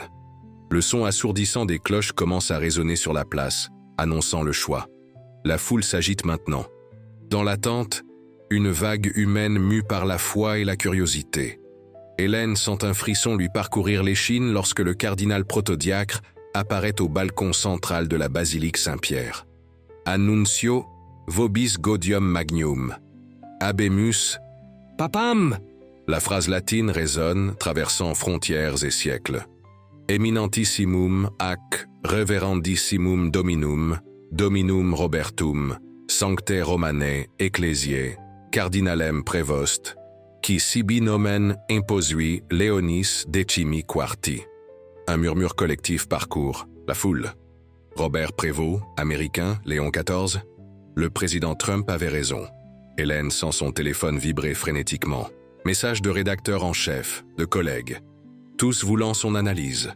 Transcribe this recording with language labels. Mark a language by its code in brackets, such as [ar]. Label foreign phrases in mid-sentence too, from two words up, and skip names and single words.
[fr] Le son assourdissant des cloches commence à résonner sur la place, annonçant le choix. La foule s'agite maintenant. Dans l'attente, une vague humaine mue par la foi et la curiosité. Hélène sent un frisson lui parcourir l'échine lorsque le cardinal protodiacre apparaît au balcon central de la basilique Saint-Pierre. [la] Annuncio vobis gaudium magnum. Habemus papam. [fr] La phrase latine résonne, traversant frontières et siècles. [la] Eminentissimum ac reverendissimum dominum, dominum Robertum, sancte Romanae ecclesiae, cardinalem Prevost, qui sibi nomen imposui Leonis decimi quarti. [fr] Un murmure collectif parcourt la foule. Robert Prévost, américain, Léon XIV. Le président Trump avait raison. Hélène sent son téléphone vibrer frénétiquement. Message de rédacteur en chef, de collègues. Tous voulant son analyse.